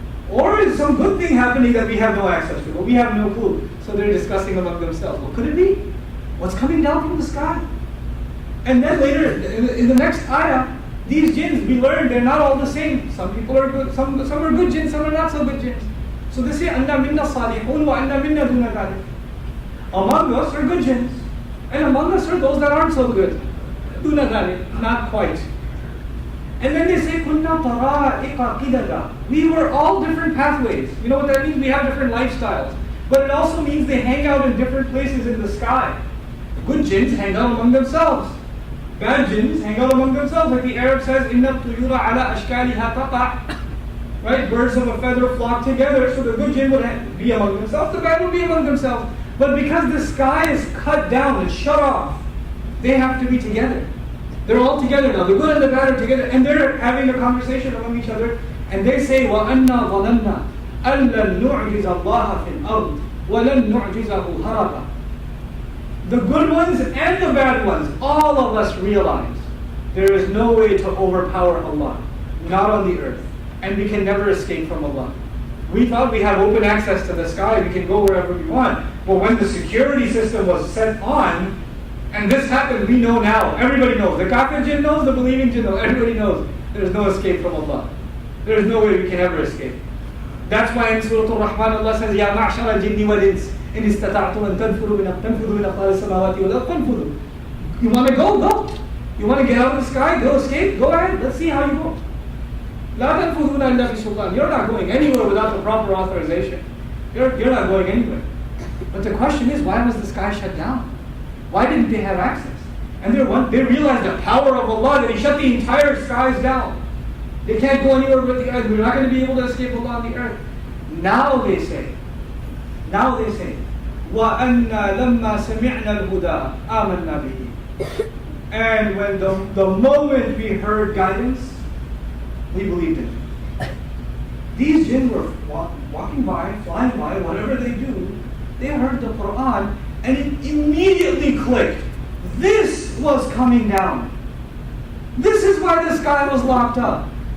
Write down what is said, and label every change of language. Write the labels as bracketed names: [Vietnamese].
[English] Or is some good thing happening that we have no access to? Well, we have no clue. So they're discussing among themselves. What could it be? What's coming down from the sky? And then later, in the next ayah, these jinns, we learned they're not all the same. Some people are good, some are good jinns, some are not so good jinns. So they say, [Arabic] أَنَّا مِنَّا صَالِحُونَ وَأَنَّا مِنَّا دُونَ ذَلِكَ. [English] Among us are good jinns, and among us are those that aren't so good. [Arabic] دُونَ ذَلِكَ, [English] not quite. And then they say, [Arabic] كُنَّا طَرَائِقَ قِدَدًا. [English] We were all different pathways. You know what that means? We have different lifestyles. But it also means they hang out in different places in the sky. Good jinns hang out among themselves. Bad jinns hang out among themselves. Like the Arab says, [Arabic] إِنَّ الطُّيُورَ عَلَى أَشْكَالِهَا تَقَعْ. [English] Right? Birds of a feather flock together, so the good jinn would be among themselves, the bad would be among themselves. But because the sky is cut down and shut off, they have to be together. They're all together now. The good and the bad are together, and they're having a conversation among each other. And they say, [Arabic] وَأَنَّا ظَنَنَّا أَن لَن نُعْجِزَ اللَّهَ فِي الْأَرْضِ وَلَن نُعْجِزَهُ هَرَبًا. [English] The good ones and the bad ones, all of us realize there is no way to overpower Allah, not on the earth. And we can never escape from Allah. We thought we have open access to the sky, we can go wherever we want. But when the security system was set on, and this happened, we know now. Everybody knows. The kafir jinn knows, the believing jinn knows. Everybody knows. There is no escape from Allah. There is no way we can ever escape. That's why in Surah Al-Rahman Allah says, [Arabic] يَا مَعْشَرَ الْجِنِّ وَالْإِنسِ إِنِ اسْتَطَعْتُمْ أَن تَنْفُذُوا مِنْ أَقْطَارِ السَّمَاوَاتِ وَالْأَرْضِ فَانْفُذُوا. [English] You want to go? Go. You want to get out of the sky? Go escape? Go ahead. Let's see how you go. [Arabic] لَا تَنْفُذُونَ إِلَّا بِسُلْطَانٍ. [English] You're not going anywhere without the proper authorization. You're not going anywhere. But the question is, why was the sky shut down? Why didn't they have access? And they realized the power of Allah, that He shut the entire skies down. They can't go anywhere with the earth. We're not going to be able to escape Allah on the earth. Now they say, [Arabic] وَأَنَّا لَمَّا سَمِعْنَا الْهُدَىٰ آمَنَّا بِهِ. [English] And when the moment we heard guidance, we believed it. These jinn were walking by, flying by, whatever they do, they heard the Quran, and it immediately clicked. This was coming down. This is why the sky was locked up.